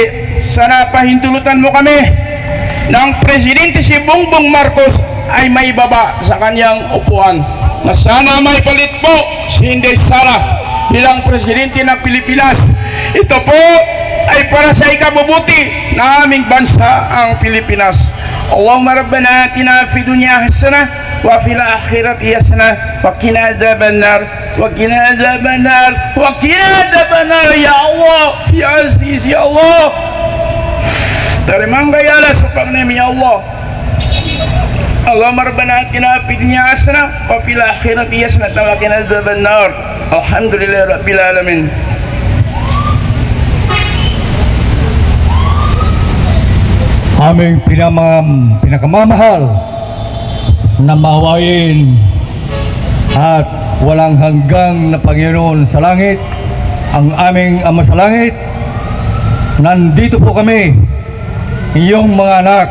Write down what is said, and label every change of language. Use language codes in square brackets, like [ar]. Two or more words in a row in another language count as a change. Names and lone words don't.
[tl] Sana pahintulutan mo kami ng Presidente si Bongbong Marcos ay may baba sa kanyang upuan. Na sana may palit po si Inday Sara bilang Presidente ng Pilipinas. Ito po ay para sa ikabubuti ng aming bansa ang Pilipinas. [ar] اللهم ربنا آتنا في الدنيا حسنة وفي الآخرة حسنة وقنا عذاب النار وقنا عذاب النار وقنا عذاب النار يا الله يا عزيز يا الله. [ms] Terima kasih [ar] الله سبحانه يا الله. اللهم ربنا آتنا في الدنيا حسنة وفي الآخرة حسنة وقنا عذاب النار. الحمد لله رب العالمين. [tl] Aming pinakamamahal na mahawain at walang hanggang na Panginoon sa langit, ang aming Ama sa langit, nandito po kami, iyong mga anak.